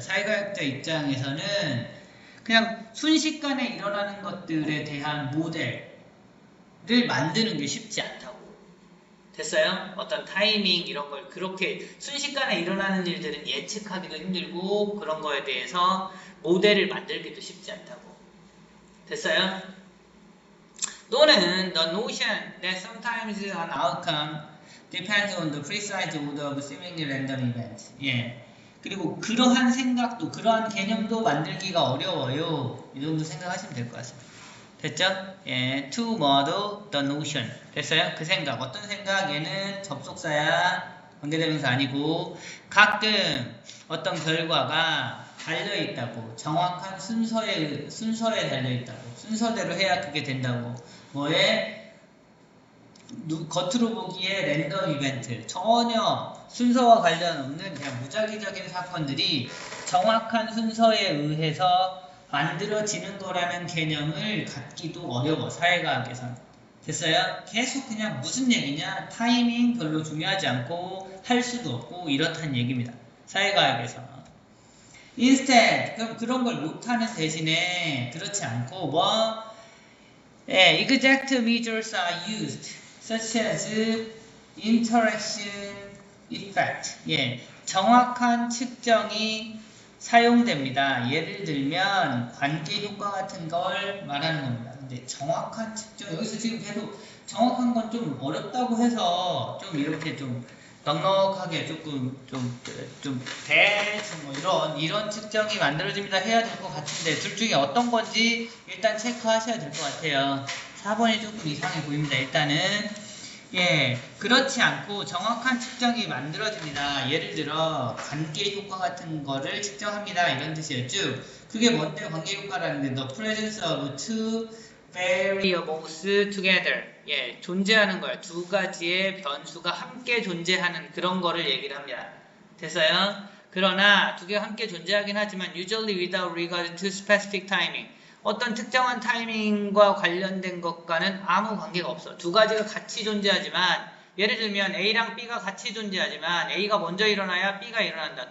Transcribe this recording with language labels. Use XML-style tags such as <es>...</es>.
<ko>사회과학자 입장에서는 그냥 순식간에 일어나는 것들에 대한 모델을 만드는 게 쉽지 않다고. 됐어요? 어떤 타이밍 이런 걸 그렇게 순식간에 일어나는 일들은 예측하기도 힘들고 그런 거에 대해서 모델을 만들기도 쉽지 않다고. 됐어요? 또는</ko> <en>the notion that sometimes an outcome depends on the precise order of seemingly random events.</en> <ko>예. 그리고 그러한 생각도, 그러한 개념도 만들기가 어려워요. 이 정도 생각하시면 될 것 같습니다. 됐죠? 예,</ko> <en>to model the notion.</en> <ko>됐어요? 그 생각. 어떤 생각? 얘는 접속사야, 관계대명사 아니고 가끔 어떤 결과가 달려있다고. 정확한 순서에 달려있다고. 순서대로 해야 그게 된다고. 뭐에? 겉으로 보기에 랜덤 이벤트. 전혀 순서와 관련 없는 그냥 무작위적인 사건들이 정확한 순서에 의해서 만들어지는 거라는 개념을 갖기도 어려워. 사회과학에서는. 됐어요? 계속 그냥 무슨 얘기냐? 타이밍 별로 중요하지 않고 할 수도 없고 이렇다는 얘기입니다. 사회과학에서. instead, 그럼 그런 걸 못하는 대신에 그렇지 않고 뭐? 예,</ko> <en>exact measures are used, such as interaction effect.</en> <ko>예, 정확한 측정이 사용됩니다. 예를 들면 관계 효과 같은 걸 말하는 겁니다. 근데 정확한 측정, 여기서 지금 계속 정확한 건 좀 어렵다고 해서 좀 이렇게 좀 넉넉하게 조금 대충 뭐 이런 측정이 만들어집니다 해야 될 것 같은데 둘 중에 어떤 건지 일단 체크하셔야 될 것 같아요. 4번이 조금 이상해 보입니다. 일단은 예, 그렇지 않고 정확한 측정이 만들어집니다. 예를 들어 관계 효과 같은 거를 측정합니다. 이런 뜻이었죠. 그게 뭔데 관계 효과라는 게</ko> <en>the presence of two variables together.</en> <ko>예, 존재하는 거예요. 두 가지의 변수가 함께 존재하는 그런 거를 얘기를 합니다. 됐어요? 그러나 두 개가 함께 존재하긴 하지만</ko> <en>usually without regard to specific timing.</en> <ko>어떤 특정한 타이밍과 관련된 것과는 아무 관계가 없어. 두 가지가 같이 존재하지만 예를 들면 A랑 B가 같이 존재하지만 A가 먼저 일어나야 B가 일어난다.</ko>